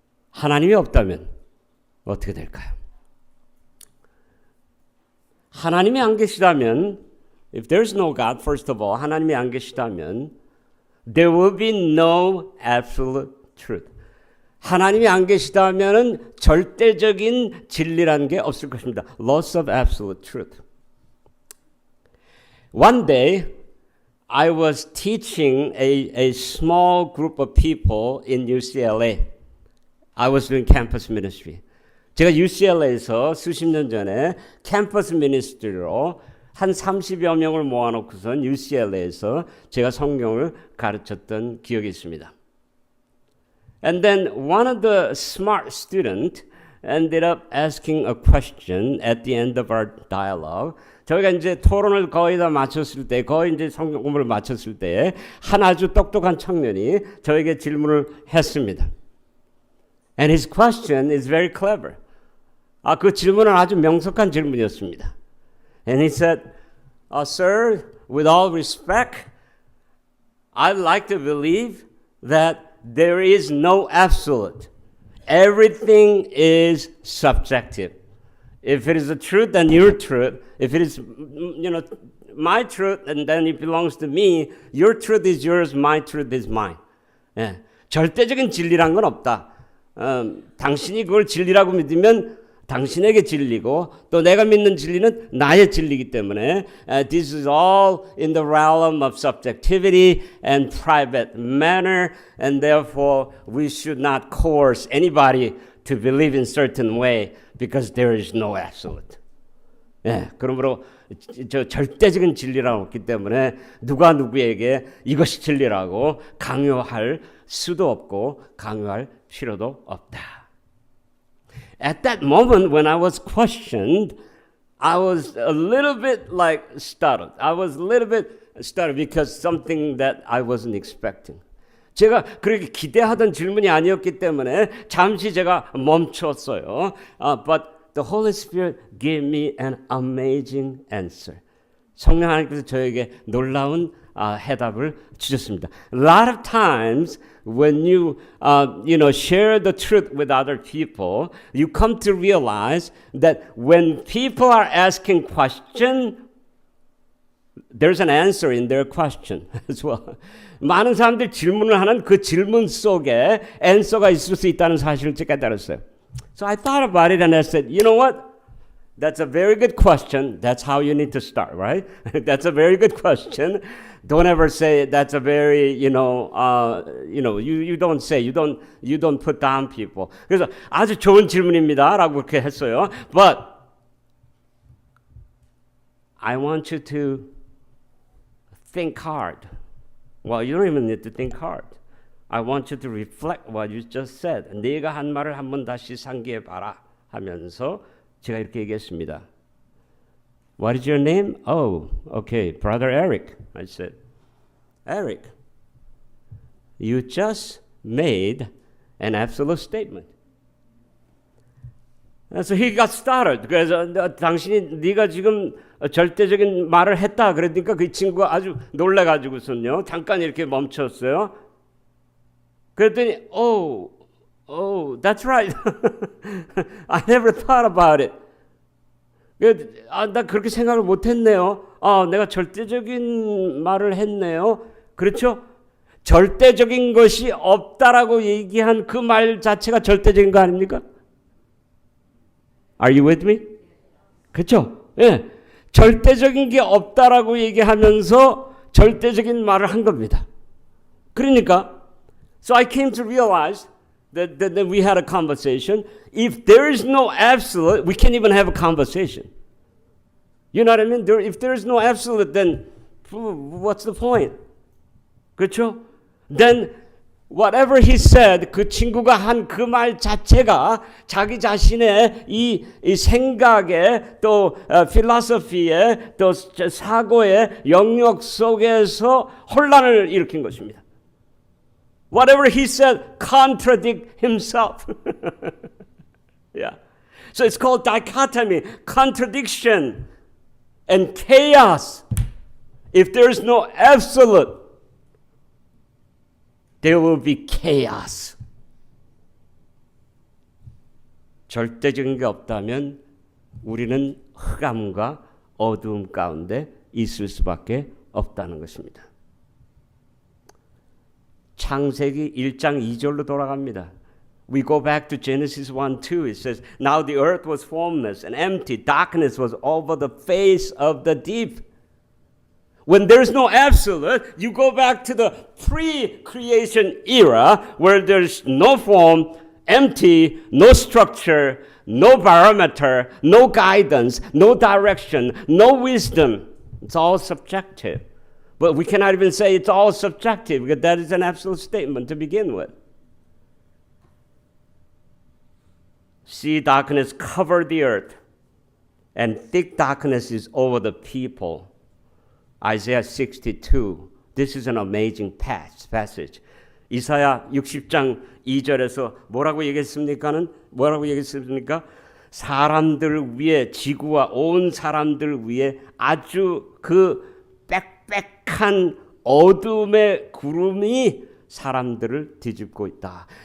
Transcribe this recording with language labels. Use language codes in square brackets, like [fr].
[ko] 하나님이 없다면 어떻게 될까요? 하나님이 안 계시다면, [en] if there is no God, first of all, [ko] 하나님이 안 계시다면 [en] there will be no absolute truth. [ko] 하나님이 안 계시다면은 절대적인 진리라는 게 없을 것입니다. [en] Loss of absolute truth. One day, I was teaching a small group of people in UCLA. I was doing campus ministry. [ko] 제가 UCLA에서 수십 년 전에 캠퍼스 미니스트리로 한 30여 명을 모아놓고선 UCLA에서 제가 성경을 가르쳤던 기억이 있습니다. [en] And then one of the smart students ended up asking a question at the end of our dialogue. [ko] 저희가 이제 토론을 거의 다 마쳤을 때, 거의 이제 성경 공부를 마쳤을 때, 한 아주 똑똑한 청년이 저에게 질문을 했습니다. [en] And his question is very clever. [ko] 그 질문은 아주 명석한 질문이었습니다. [en] And he said, Sir, with all respect, I'd like to believe that there is no absolute. Everything is subjective. If it is the truth, then your truth. If it is, my truth, and then it belongs to me, your truth is yours, my truth is mine. [ko] 예, 절대적인 진리란 건 없다. 당신이 그걸 진리라고 믿으면 당신에게 진리고 또 내가 믿는 진리는 나의 진리이기 때문에 [en] this is all in the realm of subjectivity and private manner and therefore we should not coerce anybody to believe in certain way because there is no absolute. [ko] 예, 그러므로 저 절대적인 진리라는 없기 때문에 누가 누구에게 이것이 진리라고 강요할 수도 없고 강요할 필요도 없다. [en] At that moment when I was questioned, I was a little bit like startled. I was a little bit startled because something that I wasn't expecting. [ko] 제가 그렇게 기대하던 질문이 아니었기 때문에 잠시 제가 멈췄어요. [en] But the Holy Spirit gave me an amazing answer. [ko] 성령 하나님께서 저에게 놀라운 해답을 주셨습니다. [en] A lot of times when you share the truth with other people, you come to realize that when people are asking questions, there's an answer in their question as well. [ko] 많은 사람들이 질문을 하는 그 질문 속에 answer가 있을 수 있다는 사실을 제가 깨달았어요. [en] So I thought about it and I said, you know what? That's a very good question. That's how you need to start, right? That's a very good question. Don't ever say that's a very, you don't say, you don't put down people. [ko] 그래서 아주 좋은 질문입니다라고 그렇게 했어요. [en] But I want you to think hard. Well, you don't even need to think hard. I want you to reflect what you just said. [ko] 네가 한 말을 한번 다시 상기해 봐라 하면서 제가 이렇게 얘기했습니다. [en] What is your name? Oh, okay, Brother Eric. I said, Eric, you just made an absolute statement. So he got startled. [ko] 그래서 네가 지금 절대적인 말을 했다. 그러니까 그 친구가 아주 놀래가지고서는요. 잠깐 이렇게 멈췄어요. 그랬더니 [en] Oh, that's right. I never thought about it. [ko] 나 그렇게 생각을 못했네요. 내가 절대적인 말을 했네요. 그렇죠? 절대적인 것이 없다라고 얘기한 그 말 자체가 절대적인 거 아닙니까? [en] Are you with me? [ko] 그렇죠? 예. 절대적인 게 없다라고 얘기하면서 절대적인 말을 한 겁니다. 그러니까 [en] so I came to realize that we had a conversation. If there is no absolute, we can't even have a conversation. You know what I mean? If there is no absolute, then what's the point? [ko] 그렇죠? [en] Then whatever he said, [ko] 그 친구가 한 그 말 자체가 자기 자신의 이 생각의 또 필로소피의 또 사고의 영역 속에서 혼란을 일으킨 것입니다. [en] Whatever he said contradict himself. Yeah. So it's called dichotomy, contradiction, and chaos. If there is no absolute, there will be chaos. [ko] 절대적인 게 없다면 우리는 흑암과 어두움 가운데 있을 수밖에 없다는 것입니다. 창세기 1장 2절로 돌아갑니다. [en] We go back to Genesis 1:2. It says, Now the earth was formless and empty. Darkness was over the face of the deep. When there's no absolute, you go back to the pre-creation era where there's no form, empty, no structure, no barometer, no guidance, no direction, no wisdom. It's all subjective. But we cannot even say it's all subjective because that is an absolute statement to begin with. See, darkness covered the earth, and thick darkness is over the people. Isaiah 62. This is an amazing passage. [ko] 이사야 60장 2절에서 뭐라고 얘기했습니까? 사람들 위에, 지구와 온 사람들 위에 아주 그 빽빽한 어둠의 구름이 사람들을 뒤집고 있다.